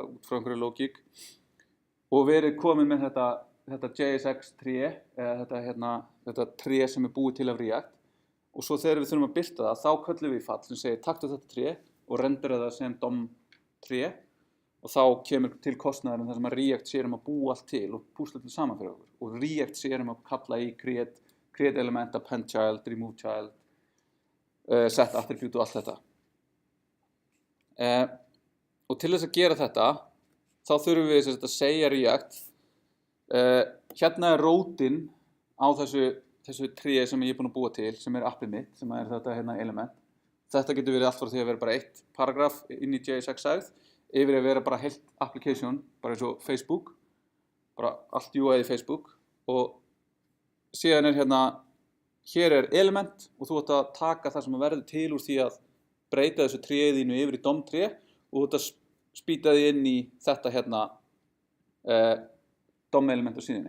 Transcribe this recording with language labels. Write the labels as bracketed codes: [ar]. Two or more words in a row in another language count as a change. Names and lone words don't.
[is] út frá einhverju lógík og verið komið með þetta JSX tré eða þetta tré sem er búið til af React og svo þegar við þurfum að birta það þá köllum við í fall sem segir taktu þetta tré og rendera það sem DOM tré og þá kemur til kostnaðurinn þar sem að React sér að búa allt til og púsla til saman fyrir okkur og React sér að kalla í [en] create element, append child, remove child set attribute [is] og allt þetta. Og til þess að gera þetta, þá þurfum við að segja React, hérna er rótin á þessu tríi sem ég er búinn að búa til, sem er appið mitt, sem er þetta hérna element. Þetta getur verið allt frá því að vera bara eitt paragraf inn í JSX-sæð, yfir að vera bara heilt application, bara eins og Facebook, bara allt UI í Facebook, og síðan er hérna, hér er element og þú ætti að taka það sem verður til úr því að breyta þessu tréðinu yfir í DOM-tré og þú ætti að spýta því inn í þetta hérna DOM-element á síðunni.